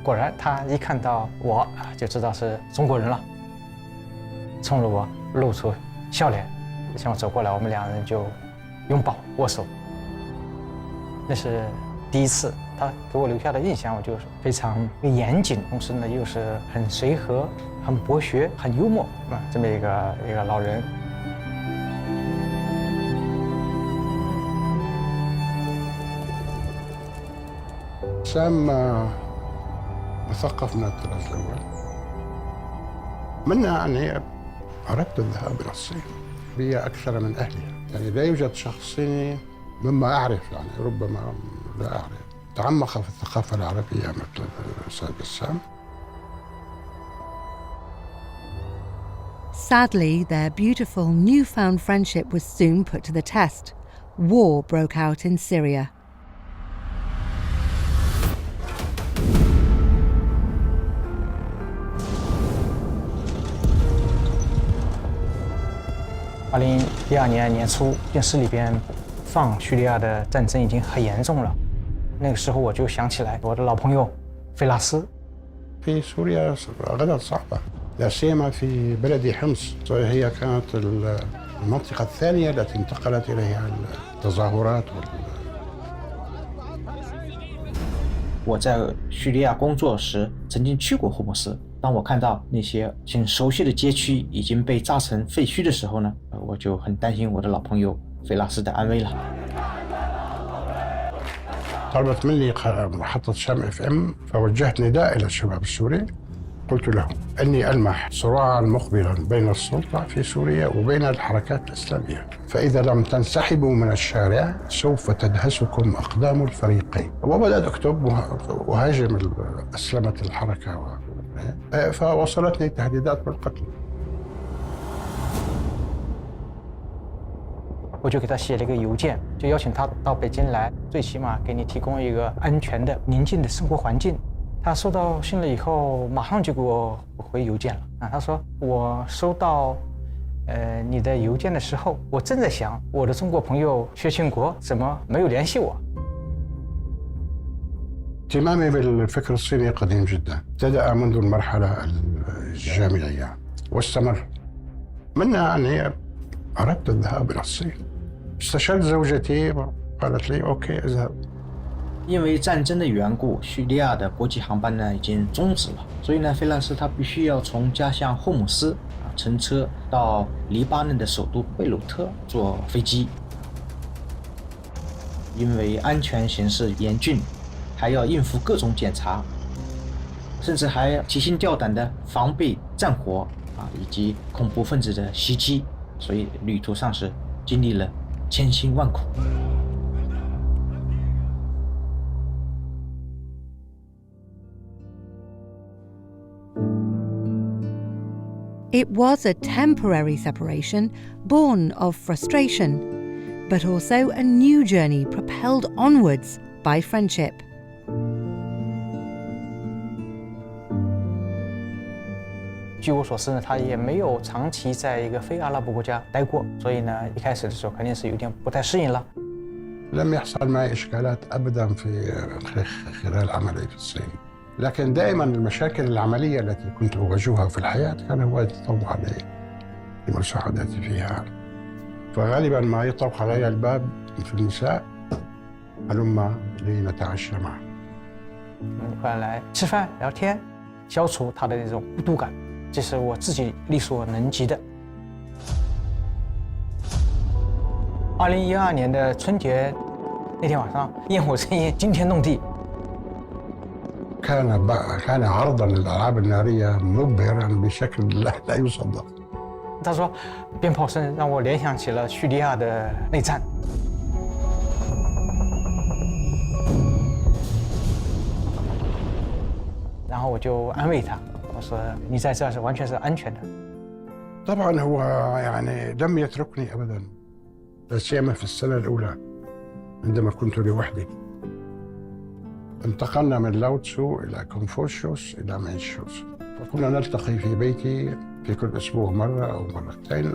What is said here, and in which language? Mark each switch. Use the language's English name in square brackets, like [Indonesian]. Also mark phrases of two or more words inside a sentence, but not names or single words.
[Chinese] 果然，他一看到我就知道是中国人了，冲着我露出笑脸，向我走过来，我们两人就拥抱握手。那是第一次，他给我留下的印象，我就是非常严谨，同时呢又是很随和、很博学、很幽默这么一个老人。 [Arabic] سام مثقف من الطراز الأول. منها يعني أردت الذهاب إلى الصين. هي أكثر من أهلها، يعني لا يوجد شخص صيني مما أعرف، يعني ربما لا أعرف تعمق في الثقافة العربية مثل الأستاذ بسام. [English] Sadly, their beautiful newfound friendship was soon put to the test. War broke out in Syria. [Chinese] 2012 年年初，电视里边放叙利亚的战争已经很严重了。那个时候我就想起来我的老朋友费拉斯。 [Arabic] في سوريا غدا صعبة، لا سيما في بلد حمص، هي كانت المنطقة الثانية التي انتقلت إليها التظاهرات [Chinese] 我在叙利亚工作时曾经去过霍姆斯，当我看到那些挺熟悉的街区已经被炸成废墟的时候呢，我就很担心我的老朋友费拉斯的安危了。 [Arabic] طلبت مني محطة شام FM، فوجهت نداء إلى الشباب السوري، قلت لهم أني ألمح صراعا مقبلا بين السلطة في سوريا وبين الحركات الإسلامية، فإذا لم تنسحبوا من الشارع سوف تدهسكم أقدام الفريقين. وبدأت أكتب وهاجم أسلمة الحركة، فوصلتني تهديدات بالقتل. [Chinese] 我就给他写了一个邮件，就邀请他到北京来，最起码给你提供一个安全的、宁静的生活环境。他收到信了以后，马上就给我回邮件了。他说我收到你的邮件的时候，我正在想我的中国朋友薛庆国怎么没有联系我。 [Arabic] اهتمامي بالفكر الصيني قديم جدا، ابتدأ منذ المرحلة الجامعية واستمر. منها أني أردت الذهاب إلى الصين. استشرت زوجتي قالت لي أوكي اذهب. [Chinese] 因为战争的缘故，叙利亚的国际航班呢已经终止了，所以呢，费拉斯他必须要从家乡霍姆斯乘车到黎巴嫩的首都贝鲁特坐飞机。因为安全形势严峻，还要应付各种检查，甚至还提心吊胆的防备战火以及恐怖分子的袭击，所以旅途上是经历了千辛万苦。 [English] It was a temporary separation born of frustration, but also a new journey propelled onwards by friendship. [Chinese] 据我所知呢，他也没有长期在一个非阿拉伯国家待过，所以呢，一开始的时候肯定是有点不太适应了。 [Arabic] لم يحصل معي إشكالات أبدا في خلال عملي في الصين، لكن دائما المشاكل العملية التي كنت أواجهها في الحياة كان هو يتطوع علي لمساعدتي فيها، فغالبا ما يطرق علي الباب في المساء هلما لنتعشى معه. [Chinese] 后来吃饭聊天，消除他的那种孤独感，这是我自己力所能及的。2012年的春节那天晚上，焰火声音惊天动地。 [Arabic] كان عرضا للألعاب النارية مبهرا بشكل لا يصدق. [Chinese] 他说，鞭炮声让我联想起了叙利亚的内战。然后我就安慰他，我说你在这是完全是安全的。 [Arabic] طبعا هو يعني لم يتركني أبدا، لا سيما في السنة الأولى عندما كنت لوحدي. انتقلنا من لاوتسو إلى كونفوشيوس إلى مانشوس، وكنا نلتقي في بيتي في كل أسبوع مرة أو مرتين.